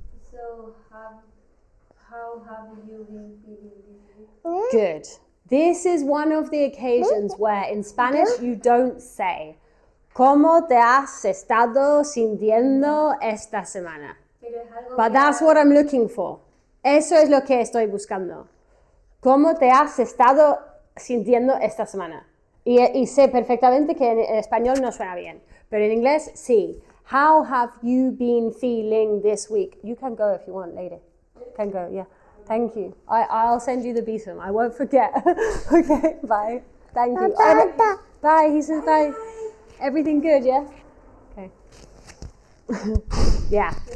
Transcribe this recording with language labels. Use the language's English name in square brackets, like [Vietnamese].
[English] So, how have you been feeling this week? Good. This is one of the occasions where in Spanish you don't say [Spanish] ¿cómo te has estado sintiendo esta semana? Pero es algo [English] But [Spanish] que [English] that's what I'm looking for. [Spanish] Eso es lo que estoy buscando. ¿Cómo te has estado sintiendo esta semana? Y sé perfectamente que en español no suena bien, pero en inglés sí. [English] How have you been feeling this week? You can go if you want later. Can go, yeah. Thank you. I'll send you the besom. I won't forget. Okay, bye. Thank you. Bye. He says bye. Everything good, yeah? Okay. Yeah.